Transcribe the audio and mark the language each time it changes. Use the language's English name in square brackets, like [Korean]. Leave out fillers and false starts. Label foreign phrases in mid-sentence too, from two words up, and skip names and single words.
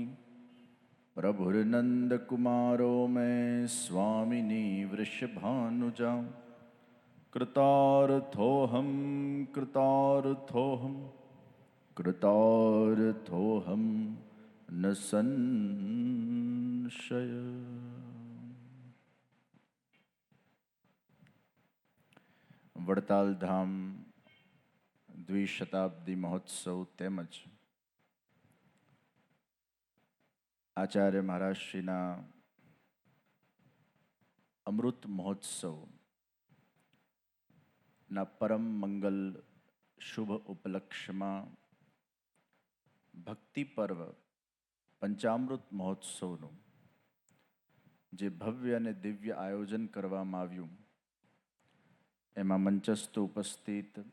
[Sanskrit] प्रभुर्नन्दकुमारो मे स्वामिनी वृषभानुजा. कृतार्थोऽहं कृतार्थोऽहं न संशय. [Gujarati] વડતાલ ધામ દ્વિશતાબ્દી મહોત્સવ તેમજ આચાર્ય મહારાજશ્રીના અમૃત મહોત્સવના પરમ મંગલ શુભ ઉપલક્ષ્યમાં ભક્તિ પર્વ પંચામૃત મહોત્સવનું જે ભવ્ય અને દિવ્ય આયોજન કરવામાં આવ્યું એમાં મંચસ્થ ઉપસ્થિત